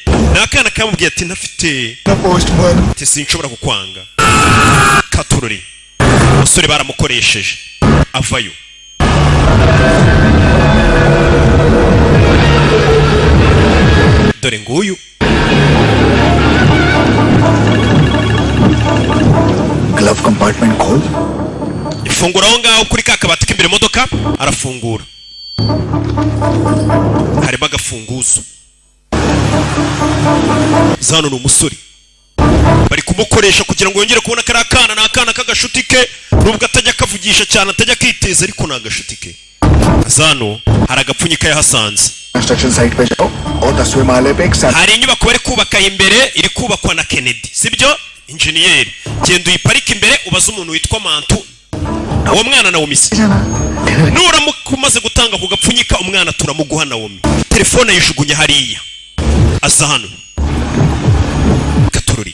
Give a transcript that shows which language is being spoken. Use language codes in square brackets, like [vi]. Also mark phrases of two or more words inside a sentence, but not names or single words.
[rw] Nakana kamubwiye ati ntafite. Ati sinshobora kukwanga. Katururi. Umusore baramukoresheje. Avayo. Dore nguyu. [en] glove compartment खोल. [rw] Ifungura aho ngaho kuri ka kabati k'imbere modoka, arafungura. Harimo agafunguzo. Zano ni umusore. Bari kumukoresha kugira ngo yongere kubona karakana na akana kagashuti ke, nubwo atajya kavugisha cyane, atajya kiteza, ariko na agashuti ke. Zano hari agapfunyika yahasanze. [en] construction site [hi] पे जाओ और 10वें माले पे एक [rw] hari inyubako bari kubaka imbere, iri kubakwa na Kennedy, sibyo? Engineer, genda uyiparika imbere ubaza umuntu witwa Mantu. Uwo mwana na Womisi. Nuramuka umaze gutanga ku gapfunyika umwana turamuguha na Womi. Telefone yishugunye hariya. Aza hano. Katururi.